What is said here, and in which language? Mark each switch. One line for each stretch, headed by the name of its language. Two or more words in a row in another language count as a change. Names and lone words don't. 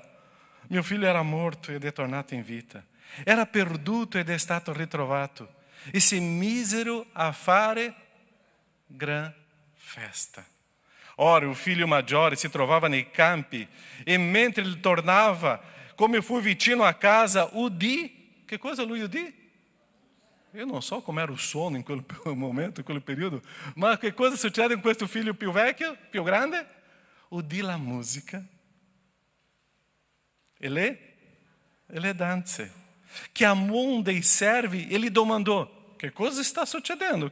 Italian: Mio figlio era morto ed è tornato in vita. Era perduto ed è stato ritrovato. E si misero a fare gran festa. Ora, o figlio maggiore si trovava nei campi e mentre ele tornava, come fu vicino a casa, udì. Che cosa lui udì?
Portuguese: Eu não so como era o sono
Italian: in quel momento, in quel periodo, ma che cosa succede con questo figlio più vecchio, più grande? Udì la musica. E le danze. Chiamò um dei servi e lhe domandò: che cosa sta succedendo?